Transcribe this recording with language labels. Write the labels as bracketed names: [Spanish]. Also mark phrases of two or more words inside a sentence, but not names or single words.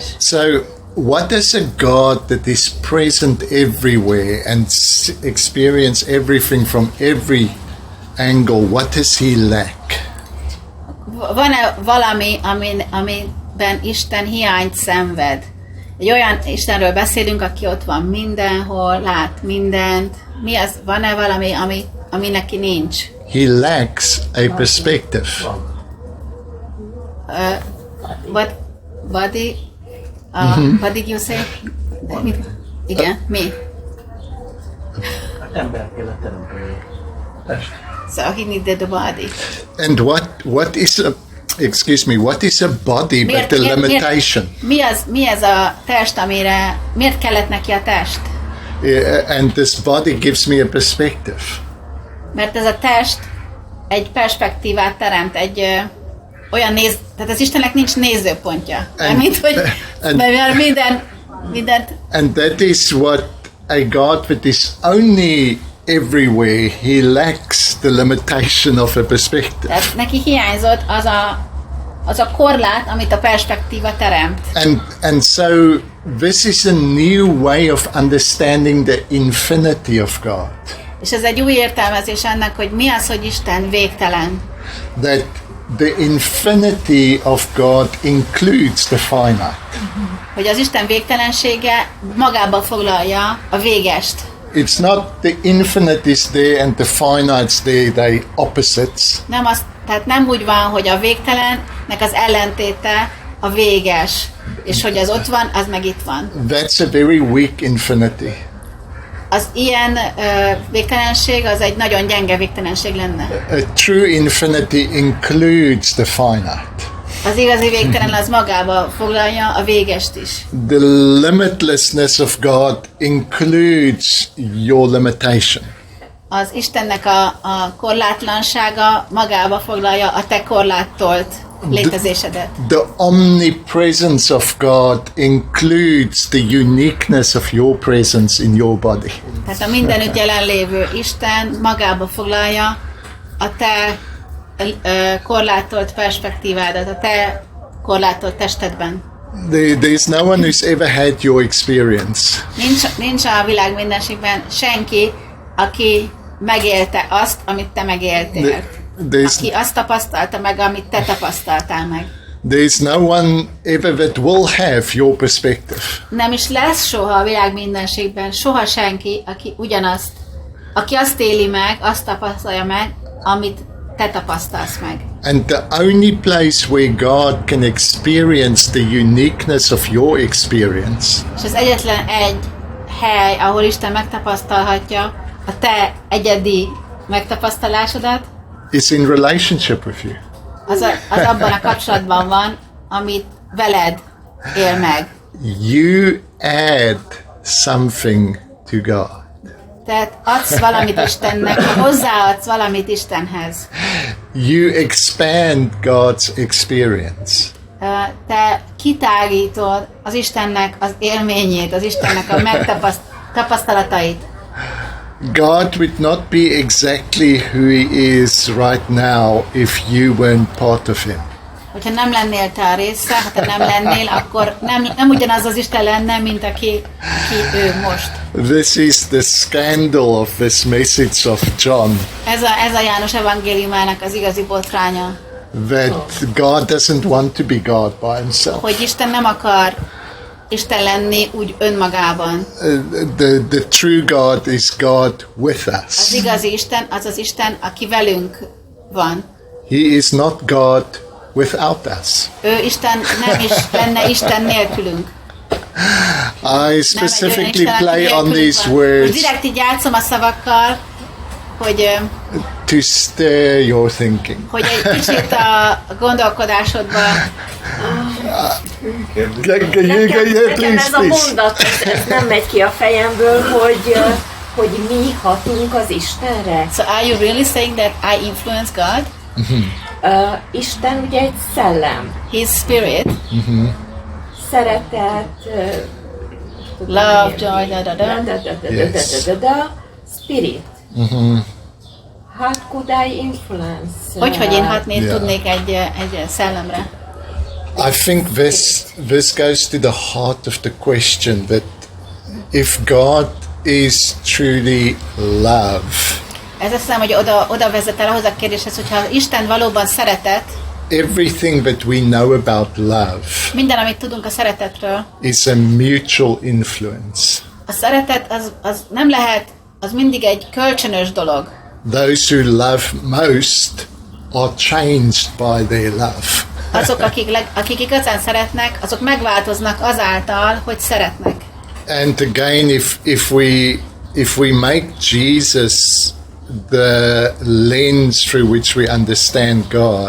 [English] So, what is a God that is present everywhere and experience everything from every angle? What does he lack? [Hungarian] Van-e valami, amiben Isten hiányt szenved? Egy olyan Istenről beszélünk, aki ott van mindenhol, lát mindent. Van-e valami, ami neki nincs? [English] He lacks a perspective. What did you say? [Hungarian] Igen, mi? Ember kellett teremteni. Test. [English] So he needed a body. And what is a body but the limitation? [Hungarian] Mi ez a test, miért kellett neki a test? [English] And this body gives me a perspective. [Hungarian] Mert ez a test egy perspektívát teremt, egy olyan tehát az Istennek nincs nézőpontja. Mint hogy mindent. [English] And that is what a God that is only everywhere, he lacks the limitation of a perspective. [Hungarian] Tehát neki hiányzott az a korlát, amit a perspektíva teremt. [English] And so this is a new way of understanding the infinity of God. [Hungarian] És ez egy új értelmezés ennek, hogy mi az, hogy Isten végtelen. [English] That the infinity of God includes the finite. [Hungarian] Hogy az Isten végtelensége magába foglalja a végest. [English] It's not the infinite is there and the finite's there, they opposites. [Hungarian] Tehát nem úgy van, hogy a végtelennek az ellentéte a véges, és hogy az ott van, az meg itt van. [English] That's a very weak infinity. [Hungarian] Az ilyen végtelenség az egy nagyon gyenge végtelenség lenne. [English] A true infinity includes the finite. [Hungarian] Az igazi végtelen az magába foglalja a végest is. [English] The limitlessness of God includes your limitation. [Hungarian] Az Istennek a korlátlansága magába foglalja a te korlátolt létezésedet. [English] The omnipresence of God includes the uniqueness of your presence in your body. [Hungarian] Tehát a mindenütt jelenlévő Isten magába foglalja a te korlátolt perspektívádat, a te korlátolt testedben. [English] There's no one who's ever had your experience. [Hungarian] Nincs a világ mindenségben senki, aki megélte azt, amit te megéltél. aki azt tapasztalta meg, amit te tapasztaltál meg. [English] There's no one ever that will have your perspective. [Hungarian] Nem is lesz soha a világ mindenségben soha senki, aki ugyanazt, aki azt éli meg, azt tapasztalja meg, amit te tapasztalsz meg. [English] And the only place where God can experience the uniqueness of your experience [Hungarian] És az egyetlen egy hely, ahol Isten megtapasztalhatja a te egyedi megtapasztalásodat, [English] is in relationship with you. [Hungarian] az abban a kapcsolatban van, amit veled él meg. [English] You add something to God. [Hungarian] Tehát adsz valamit Istennek, hozzáadsz valamit Istenhez. [English] You expand God's experience. [Hungarian] Te kitágítod az Istennek az élményét, az Istennek a megtapasztalatait. [English] God would not be exactly who He is right now if you weren't part of Him. [Hungarian] Hogyha nem lennél te a része, ha te nem lennél, akkor nem ugyanaz az Isten lenne, mint aki ő most. [English] This is the scandal of this message of John, [Hungarian] Ez a János evangéliumának az igazi botránya, [English] that God doesn't want to be God by Himself. [Hungarian] hogy Isten nem akar Isten lenni úgy önmagában. [English] The true God is God with [Hungarian] Az [English] us. [Hungarian] igazi Isten az Isten, aki velünk van. [English] He is not God without us. [Hungarian] Ő Isten nem is lenne Isten nélkülünk. [English] I specifically [Hungarian] Nem egy olyan [English] play [Hungarian] Isten, aki [English] on [Hungarian] nélkülünk [English] these [Hungarian] van. [English] words [Hungarian] Most direkt így játszom a szavakkal, hogy [English] to stir your thinking. [Hungarian] egy kicsit a gondolkodásodba. Nekem ez a mondat, ez nem megy ki a fejemből, hogy mi hatunk az Istenre. [English] So are you really saying that I influence God? [Hungarian] Isten ugye egy szellem, [English] His spirit, [Hungarian] szeretet, [English] love, joy, spirit. How could I influence? [Hungarian] Hogy én hatni [English] Yeah. [Hungarian] tudnék egy szellemre? [English] I think this goes to the heart of the question that if God is truly love, [Hungarian] Ez azt hiszem, hogy oda vezet el ahhoz a kérdéshez, hogyha Isten valóban szeretet, [English] everything that we know about love [Hungarian] minden, amit tudunk a szeretetről, [English] is a mutual influence. [Hungarian] a szeretet az nem lehet, az mindig egy kölcsönös dolog. [English] Those who love most are changed by their love. [Hungarian] Azok, akik igazán szeretnek, azok megváltoznak azáltal, hogy szeretnek. [English] And again, if we make Jesus the lens through which we understand God,